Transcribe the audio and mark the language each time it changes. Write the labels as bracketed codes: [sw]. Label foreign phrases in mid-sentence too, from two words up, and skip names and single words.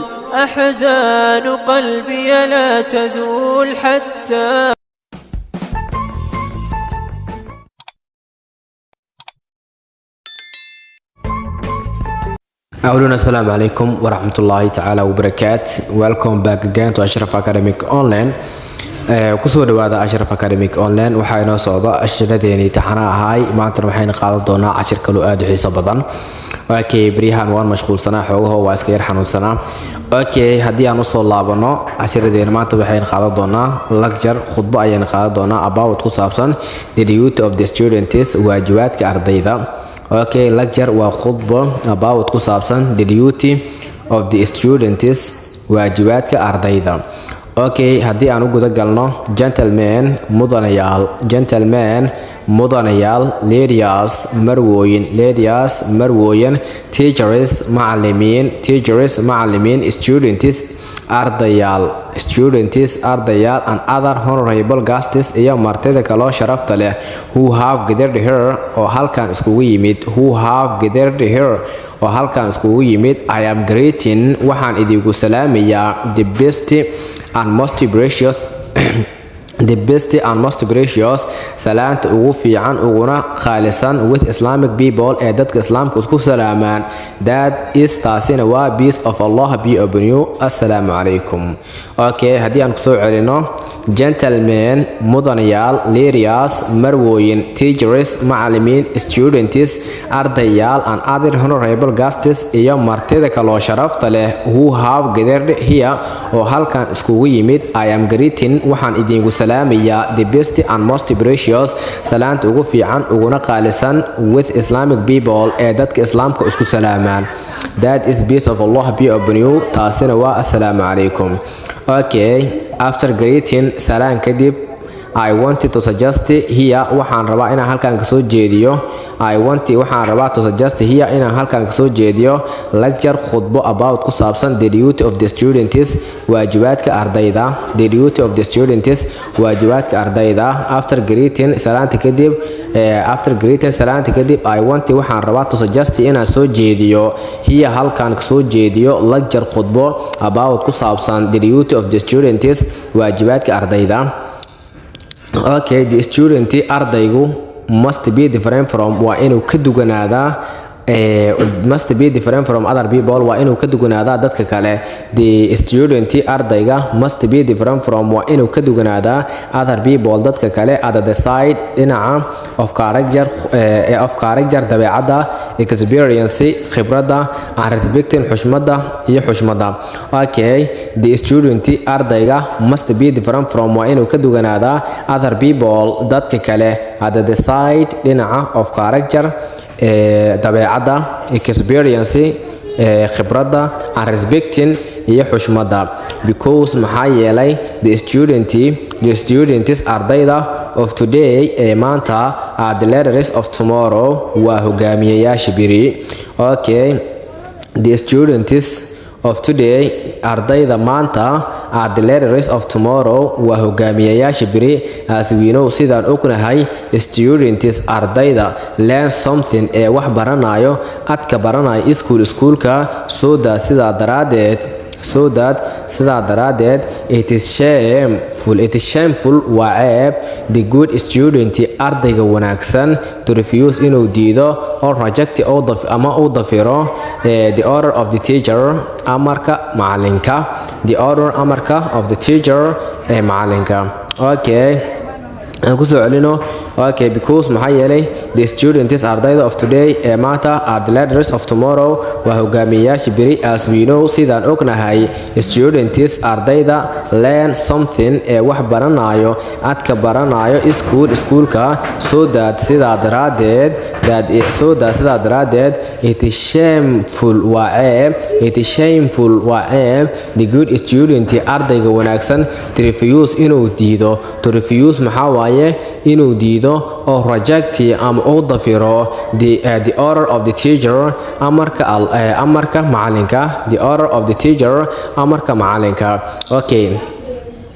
[ar] أحزان قلبي لا تزول حتى أولنا السلام عليكم ورحمة الله تعالى وبركاته. [en] Welcome back again to Ashraf Academic Online. [so] kusoo dhawaada Ashraf Academic Online. waxaa inoo socda asharadeeni taxana ahay maanta waxayna qaadan doonaa cashir kale oo aad u xiiso badan. bariyahan waan mashquulsanaa xogaho waa iska yar xanuunsanaa. haddii aan usoo laabano cashiradeena maanta waxayna qaadan doonaa lecture khudbo ayayna qaadan doonaa about ku saabsan [en] the duty of the students [so] waajibaadka ardayda. lecture waa khudbo about ku saabsan [en] the duty of the students [so] waajibaadka ardayda. [en] haddii aan u guda galno gentlemen ladies marwooyin teachers macallimiin students ardayaal and other honorable guests [so] iyo martida kaloo sharafta leh [en] who have gathered here [so] oo halkan iskugu yimid. [en] I am greeting [so] waxaan idigu salaamayaa [en] the best and most precious [so] salaanta ugu fiican uguna qaalisan [en] with Islamic people [so] ee dadka islaamka isku salaamaan. [en] that is [so] taasina waa [en] peace of Allah be upon you. [ar] السلام عليكم. [so] haddii aan kusoo celino gentlemen mudanayaal ladies marwooyin teachers macallimiin students ardayaal [en] and other honorable guests [so] iyo martida kaloo sharafta leh [en] who have gathered here [so] oo halkan iskugu yimid. [en] I am greeting [so] waxaan idinku salaamayaa [en] the best and most precious [so] salaanta ugu fiican uguna qaalisan [en] with Islamic people [so] ee dadka islaamka isku salaamaan. [en] that is peace of Allah be upon you. [so] taasina waa [ar] السلام عليكم. [en] after greeting [so] salaan kadib [en] I wanted to suggest here [so] waxaan rabaa inaan halkan ka soo jeediyo [en] lecture khudbo about [so] ku saabsan [en] the duty of the students [so] waajibaadka ardayda. [en] after greeting [so] salaanta kadib [en] I wanted [so] waxaan rabaa [en] to suggest [so] inaan soo jeediyo here halkan ka soo jeediyo lecture khudbo about ku saabsan [en] the duty of the students [so] waajibaadka ardayda. [en] the student [so] ardaygu [en] must be different from [so] waa inuu ka duganaadaa [en] other people [so] waa inuu ka duganaadaa dadka kale. [en] the student ardayga must be different from [so] waa inuu ka duganaadaa [en] other people [so] dadka kale [en] at the side dhinaca of character dabeecadda experience khibradda and respecting xushmada. the student ardayga must be different from [so] waa inuu ka duganaadaa [en] other people [so] dadka kale [en] at the side dhinaca of character dabeecadda experience khibradda and respecting [so] iyo xushmada. [en] because [so] maxaa yeelay [en] the students ardayda of today [so] ee maanta [en] are the leaders of tomorrow [so] waa hogaamiyayaasha biri. [en] the students of today [so] ardayda maanta [en] are the leaders of tomorrow [so] waa hogaamiyayaasha biri. [en] as we know [so] sidaan ognahay [en] students ardayda learn something [so] ee wax baranayo adka baranayo iskuulka [en] so that [so] sidaa daraadeed [en] it is shameful [so] waa ceeb [en] the good student [so] ardayga wanaagsan [en] to refuse [so] inuu diido [en] or reject [so] ama uu dafiro [en] the order of the teacher [so] amarka macalinka. aan kusoo celino because maxaa yeelay [en] the students [so] ardayda [en] of today [so] ee maanta [en] are the leaders of tomorrow [so] waa hogaamiyayaasha biri. [en] as we know [so] sidaan ognahay [en] students ardayda learn something [so] ee wax baranayo adka baranayo iskuulka [en] so that [so] sidaa daraadeed [en] it is shameful [so] waa ceeb [en] the good student [so] ardayga wanaagsan [en] to refuse [so] inuu diido. [en] to refuse [so] maxaa waaye inuu diido oo reject ama uu dafiro [en] the order of the teacher [so] amarka macalinka.